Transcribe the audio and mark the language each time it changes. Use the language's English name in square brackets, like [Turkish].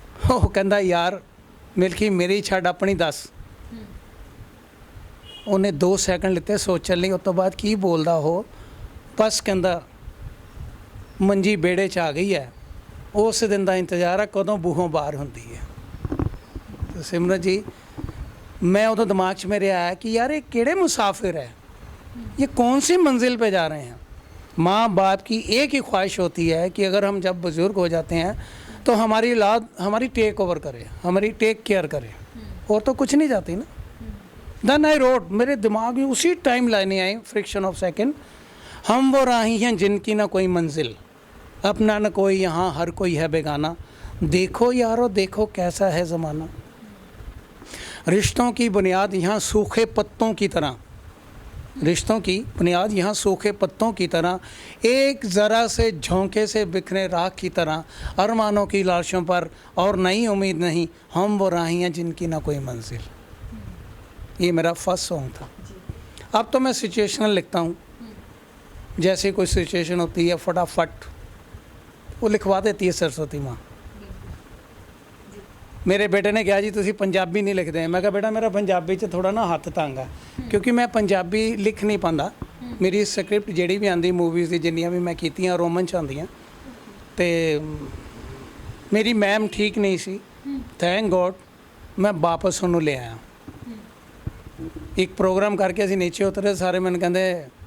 [Punjabi] ਉਹ ਕਹਿੰਦਾ ਯਾਰ ਮਿਲਕੀ ਮੇਰੀ ਛੱਡ ਆਪਣੀ ਦੱਸ। ਉਹਨੇ 2 ਸੈਕਿੰਡ ਲਿੱਤੇ ਸੋਚਣ ਲਈ, ਉਸ ਤੋਂ ਬਾਅਦ ਕੀ ਬੋਲਦਾ ਉਹ, ਬਸ ਕਹਿੰਦਾ ਮੰਜੀ ਵਿਹੜੇ 'ਚ ਆ ਗਈ ਹੈ, ਉਸ ਦਿਨ ਦਾ ਇੰਤਜ਼ਾਰ ਹੈ ਕਦੋਂ ਬੂਹੋਂ ਬਾਹਰ ਹੁੰਦੀ ਹੈ। [Hindi] ਸਿਮਰਨ ਜੀ मैं उधर दिमाग में मेरे आया कि यार ये केड़े मुसाफिर है, ये कौन सी मंजिल पे जा रहे हैं। माँ बाप की एक ही ख्वाहिश होती है कि अगर हम जब बुज़ुर्ग हो जाते हैं तो हमारी औलाद हमारी टेक ओवर करे, हमारी टेक केयर करे, और तो कुछ नहीं जाती ना। [English] then I rode, [Hindi] मेरे दिमाग में उसी टाइम लाइनें आई, [English] friction of second, [Hindi] हम वो राही हैं जिनकी ना कोई मंजिल, अपना न कोई यहाँ, हर कोई है बेगाना, देखो यारो देखो कैसा है ज़माना। रिश्तों की बुनियाद यहाँ सूखे पत्तों की तरह, रिश्तों की बुनियाद यहाँ सूखे पत्तों की तरह, एक ज़रा से झोंके से बिखरे राख की तरह, अरमानों की लाशों पर और नई उम्मीद नहीं, हम वो राही हैं जिनकी ना कोई मंजिल। ये मेरा फर्स्ट सॉन्ग था। अब तो मैं सिचुएशनल लिखता हूँ, जैसे कोई सिचुएशन होती है फटाफट वो लिखवा देती है सरस्वती माँ। [Punjabi] ਮੇਰੇ ਬੇਟੇ ਨੇ ਕਿਹਾ ਜੀ ਤੁਸੀਂ ਪੰਜਾਬੀ ਨਹੀਂ ਲਿਖਦੇ। ਮੈਂ ਕਿਹਾ ਬੇਟਾ ਮੇਰਾ ਪੰਜਾਬੀ 'ਚ ਥੋੜ੍ਹਾ ਨਾ ਹੱਥ ਤੰਗ ਆ, ਕਿਉਂਕਿ ਮੈਂ ਪੰਜਾਬੀ ਲਿਖ ਨਹੀਂ ਪਾਉਂਦਾ। ਮੇਰੀ ਸਕ੍ਰਿਪਟ ਜਿਹੜੀ ਵੀ ਆਉਂਦੀ ਮੂਵੀਜ਼ ਦੀ ਜਿੰਨੀਆਂ ਵੀ ਮੈਂ ਕੀਤੀਆਂ ਰੋਮਨ 'ਚ ਆਉਂਦੀਆਂ, ਅਤੇ ਮੇਰੀ ਮੈਮ ਠੀਕ ਨਹੀਂ ਸੀ, [English] thank god [Punjabi] ਮੈਂ ਵਾਪਸ ਉਹਨੂੰ ਲੈ ਆਇਆ। ਇੱਕ ਪ੍ਰੋਗਰਾਮ ਕਰਕੇ ਅਸੀਂ ਨੀਚੇ ਉਤਰੇ, ਸਾਰੇ ਮੈਨੂੰ ਕਹਿੰਦੇ